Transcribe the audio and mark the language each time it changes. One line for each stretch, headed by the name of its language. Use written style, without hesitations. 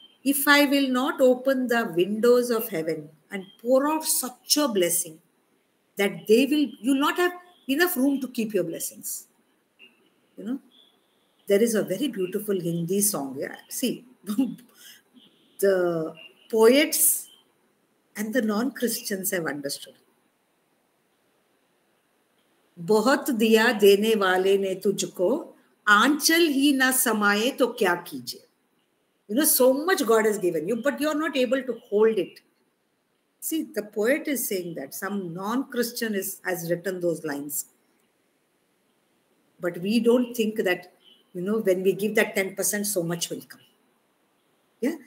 English: if I will not open the windows of heaven and pour out such a blessing that you'll not have enough room to keep your blessings. You know, there is a very beautiful Hindi song. Yeah, see, the poets and the non-Christians have understood.
Hindi: बहुत दिया देने वाले ने तुझको, आंचल ही ना समाये तो क्या कीजिए.
English: You know, so much God has given you, but you're not able to hold it. See, the poet is saying that. Some non-Christian has written those lines. But we don't think that, you know, when we give that 10%, so much will come. Yeah.